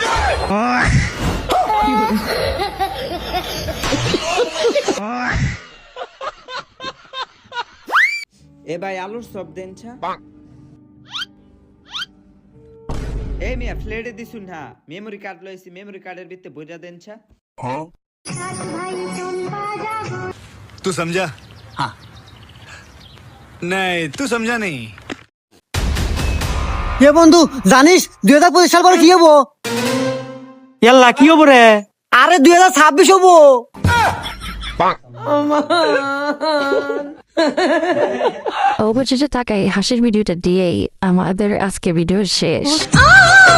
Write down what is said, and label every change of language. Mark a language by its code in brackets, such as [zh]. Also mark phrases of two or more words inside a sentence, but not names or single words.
[bn] এ ভাই আলুর সব দেন ছা। এই মিয়া ফ্লেটে দিছুন না, [en] memory card [bn] লইছি, [en] মেমরি কার্ডের [bn] ভিতরে বইরা দেন ছা। [hi] तू समझा? हाँ नहीं तू समझा नहीं। [bn] হে বন্ধু জানিস 2025 সাল পরে কি হবো? ইয়াল্লা কি হবো রে? আরে 2026 হবো। অবশেষে টাকায় হাসির ভিডিওটা দিয়েই আমাদের আজকে ভিডিও শেষ